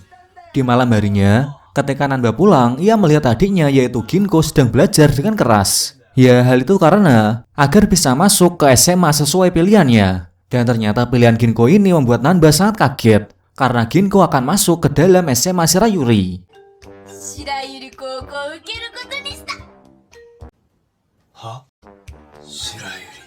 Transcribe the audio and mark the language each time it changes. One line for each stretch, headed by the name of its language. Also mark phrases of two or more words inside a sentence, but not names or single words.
Indonesian: Di malam harinya, ketika Nanba pulang, ia melihat adiknya yaitu Ginko sedang belajar dengan keras. Ya, hal itu karena agar bisa masuk ke SMA sesuai pilihannya. Dan ternyata pilihan Ginko ini membuat Nanba sangat kaget karena Ginko akan masuk ke dalam SMA Shirayuri.
Japanese: 白百合高校を受けることにした。は？白百合